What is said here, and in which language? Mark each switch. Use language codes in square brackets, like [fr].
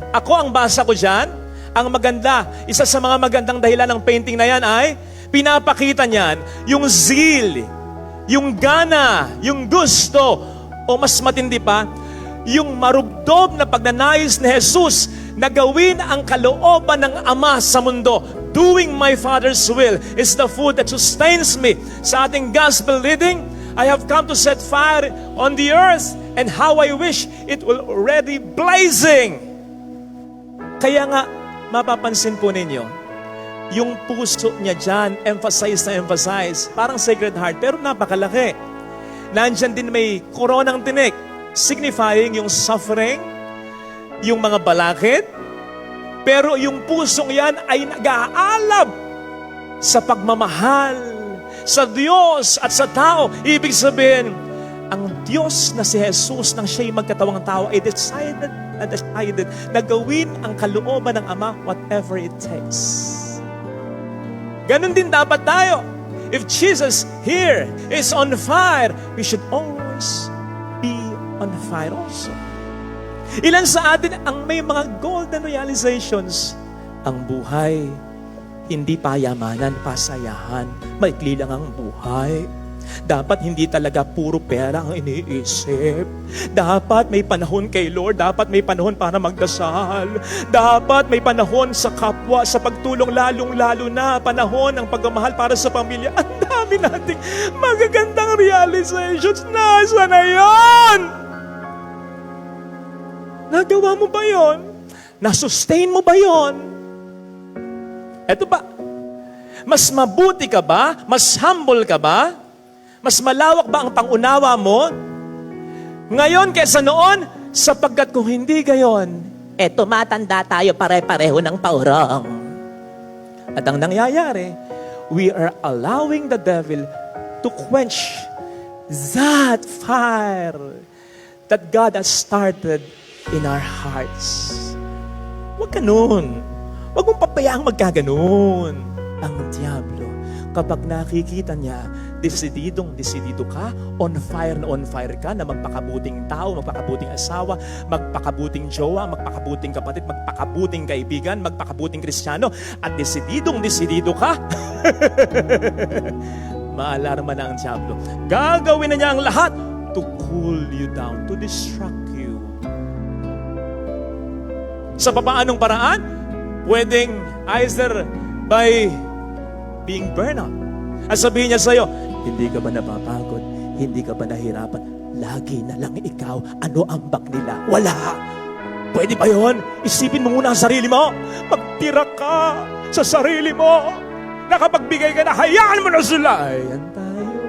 [tl] Ako ang basa ko dyan, ang maganda, isa sa mga magandang dahilan ng painting na yan ay, pinapakita niyan yung zeal, yung gana, yung gusto, o mas matindi pa, yung marugdob na pagnanais ni Jesus na gawin ang kalooban ng Ama sa mundo. [en] Doing my Father's will is the food that sustains me. [tl] Sa ating [en] gospel reading, I have come to set fire on the earth and how I wish it will already blazing. [tl] Kaya nga, mapapansin po ninyo, yung puso niya dyan, emphasize na emphasize, parang Sacred Heart, pero napakalaki. Nandyan din may koronang tinik, signifying yung suffering, yung mga balakid, pero yung pusong yan ay nag-aalab sa pagmamahal sa Diyos at sa tao. Ibig sabihin, ang Diyos na si Jesus nang siya'y magkatawang tao ay decided na gawin ang kalooban ng Ama [en] whatever it takes. [tl] Ganon din dapat tayo. [en] If Jesus here is on fire, we should always be on fire also. [tl] Ilan sa atin ang may mga golden realizations? Ang buhay, hindi payamanan, pasayahan. Maikli lang ang buhay. Dapat hindi talaga puro pera ang iniisip. Dapat may panahon kay Lord. Dapat may panahon para magdasal. Dapat may panahon sa kapwa, sa pagtulong, lalong-lalo na panahon ng pagmamahal para sa pamilya. Ang dami nating magagandang realizations. Nasa na yun? Nagawa mo ba yon? Nasustain mo ba yon? Eto ba? Mas mabuti ka ba? Mas humble ka ba? Mas malawak ba ang pangunawa mo? Ngayon kaysa noon, sapagkat kung hindi gayon, tumatanda tayo pare-pareho ng paurong. At ang nangyayari, [en] we are allowing the devil to quench that fire that God has started in our hearts. [tl] Huwag ganun. Huwag mong papayaang magkaganon. Ang diablo, kapag nakikita niya, desididong-desidido ka, on fire ka, na magpakabuting tao, magpakabuting asawa, magpakabuting jowa, magpakabuting kapatid, magpakabuting kaibigan, magpakabuting Kristiyano, at desididong-desidido ka, maalarma na ang diablo. Gagawin na niya ang lahat [en] to cool you down, to distract you. [tl] Sa papaanong paraan? Pwedeng [en] either by being burnout. [tl] At sabihin niya sa'yo, hindi ka ba napapagod? Hindi ka ba nahirapan? Lagi na lang ikaw, ano ang bak nila? Wala! Pwede ba yun? Isipin mo muna ang sarili mo. Magtira ka sa sarili mo. Nakapagbigay ka na, hayaan mo na sila. Ayan tayo.